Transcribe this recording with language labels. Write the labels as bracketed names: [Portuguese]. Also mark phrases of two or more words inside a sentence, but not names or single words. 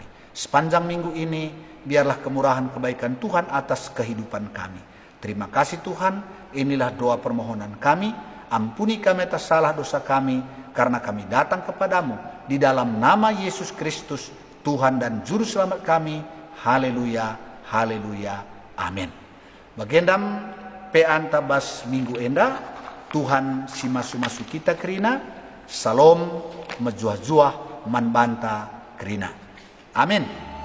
[Indonesian] Sepanjang minggu ini biarlah kemurahan kebaikan Tuhan atas kehidupan kami. Terima kasih Tuhan, inilah doa permohonan kami. Ampuni kami atas salah dosa kami, karena kami datang kepadamu di dalam nama Yesus Kristus, Tuhan dan Juru Selamat kami. Haleluya, haleluya, amin. [Batak Karo] Bagendam peantabas minggu enda, Tuhan si masu-masu kita kerina, salom mejuah-juah manbanta kerina. [Indonesian] Amin.